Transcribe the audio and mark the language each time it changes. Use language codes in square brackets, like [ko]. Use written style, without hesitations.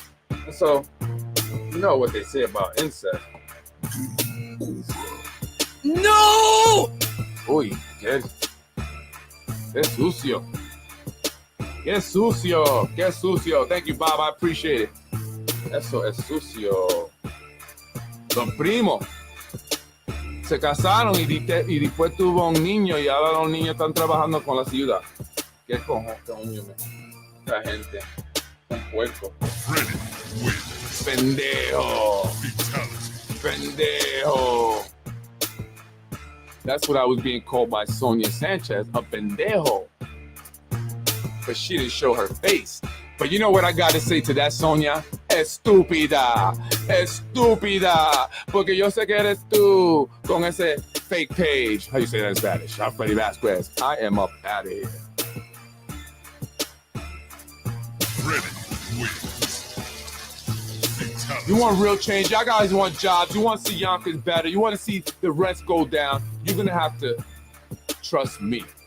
[en] And so, you know what they say about incest. [es] No! Uy, ¿qué? Qué sucio. Qué sucio. Qué sucio. [en] Thank you, Bob. I appreciate it. [es] Eso es sucio. Los primos se casaron y después tuvo un niño y ahora los niños están trabajando con la ciudad. ¿Qué coño? Esta gente. Un puerco. Pendejo. Pendejo. [en] That's what I was being called by Sonia Sanchez, a pendejo. But she didn't show her face. But you know what I got to say to that, Sonia? [es] Estúpida. Estúpida. Porque yo sé que eres tú con ese fake page. [en] How you say that in Spanish? I'm Freddy Vasquez. I am up out of here. You want real change? Y'all guys want jobs. You want to see Yonkers better. You want to see the rents go down. You're going to have to trust me.